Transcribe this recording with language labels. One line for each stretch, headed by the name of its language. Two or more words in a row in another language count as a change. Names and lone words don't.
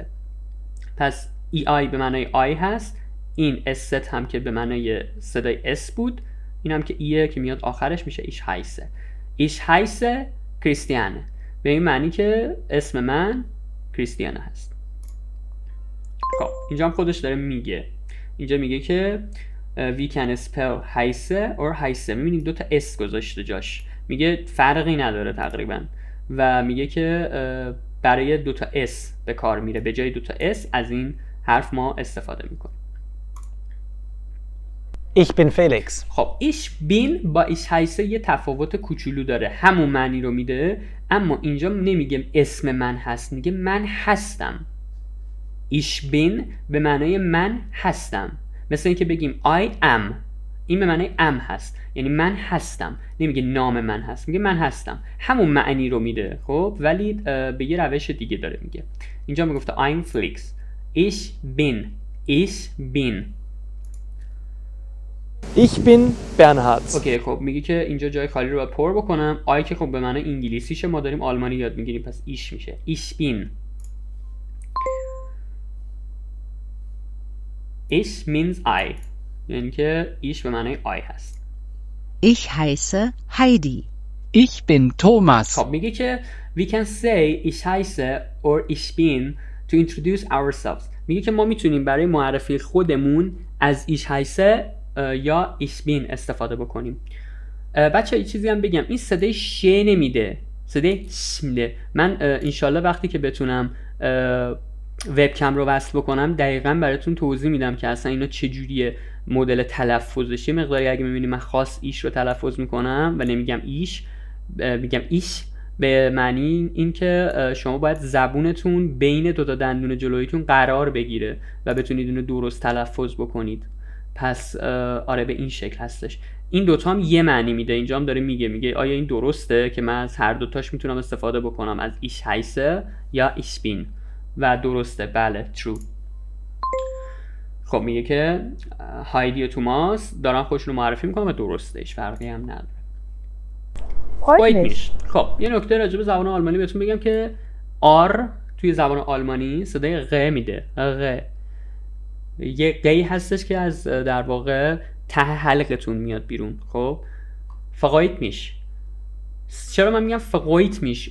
Persian: پس ای آی به معنای آی هست، این است هم که به معنای صدای اس بود، این هم که ایه که میاد آخرش میشه
German: ich heiße. ich heiße
Persian: کریستیانه، به این معنی که اسم من کریستیانه هست. خب اینجا هم خودش داره میگه، اینجا میگه که
English: we can spell
Persian: هایسه or هایسه. میبینید دوتا اس گذاشته جاش، میگه فرقی نداره تقریبا، و میگه که برای دوتا اس به کار میره، به جای دوتا اس از این حرف ما استفاده میکنیم.
German: Ich bin Felix.
Persian: خب
German: ich bin
Persian: با
German: ich heiße
Persian: یه تفاوت کوچولو داره، همون معنی رو میده، اما اینجا نمیگه اسم من هست، میگه من هستم.
German: ich bin
Persian: به معنای من هستم، مثل اینکه بگیم
English: I am،
Persian: این به معنای am هست، یعنی من هستم، نمیگه نام من هست، میگه من هستم، همون معنی رو میده. خب ولی به یه روش دیگه داره میگه. اینجا میگفته
English: I'm Felix.
German: ich bin Ich bin Bernhard.
Persian: اوکی خب میگه که اینجا جای خالی رو باید پر بکنم. آی که خب به معنی انگلیسیشه، ما داریم آلمانی یاد میگیریم، پس ایش میشه.
German: Ich bin.
English: Ich means I،
Persian: یعنی که ایش به معنی I هست.
German: Ich heiße Heidi. Ich bin Thomas.
Persian: خب میگه که
English: we can say
German: ich heiße
Persian: or
German: ich bin
English: to introduce ourselves.
Persian: میگه که ما میتونیم برای معرفی خودمون از
German: ich heiße
Persian: یا
German: ich bin
Persian: استفاده بکنیم. بچه یه چیزی هم بگم، این صدای ش نمیده، صدای ش میده. من انشالله وقتی که بتونم وبکم رو وصل بکنم دقیقاً براتون توضیح میدم که اصلا اینا چجوریه مدل تلفظش. مقداری اگه میبینی من خاص ایش رو تلفظ میکنم و نمیگم ایش، میگم ایش، به معنی این که شما باید زبونتون بین دوتا دندون جلویتون قرار بگیره و بتونید اینو درست تلفظ بکنید. پس آره به این شکل هستش. این دوتا هم یه معنی میده. اینجا هم داره میگه آیا این درسته که من از هر دوتاش میتونم استفاده بکنم، از
German: ich heiße
Persian: یا
German: ich bin،
Persian: و درسته، بله true. خب میگه که هایدی و توماس دارن خودشون رو معرفی میکنن و درسته، هیچ فرقی هم نداره.
German: Freut mich.
Persian: خب یه نکته راجع به زبان آلمانی بهتون بگم که آر توی زبان آلمانی صدای غ میده. غ یه غی هستش که از در واقع ته حلقتون میاد بیرون. خب
German: freut mich.
Persian: چرا من میگم
German: freut mich?